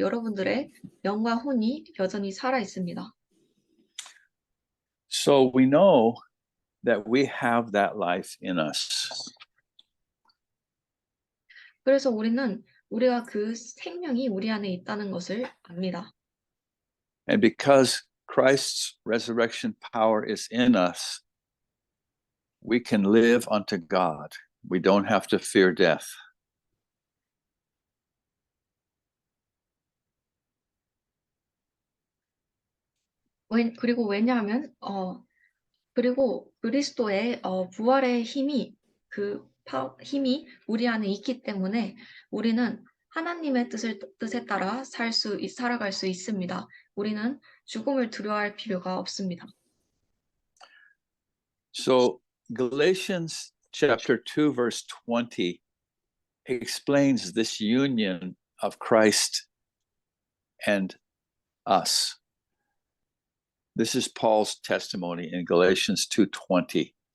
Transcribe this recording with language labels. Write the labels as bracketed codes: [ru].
[ko] 여러분들의 영과 혼이 여전히 살아 있습니다. [en] So we know that we have that life in us. [ko] 그래서 우리가 그 생명이 우리 안에 있다는 것을 압니다. [en] And because Christ's resurrection power is in us, we can live unto God. We don't have to fear death. [ko] 그리고 왜냐하면 그리고 그리스도의 부활의 힘이 힘이 우리 안에 있기 때문에 우리는 하나님의 뜻에 따라 살아갈 수 있습니다. 우리는 죽음을 두려워할 필요가 없습니다. [en] So Galatians chapter 2 verse 20 explains this union of Christ and us. This is Paul's testimony in Galatians 2:20.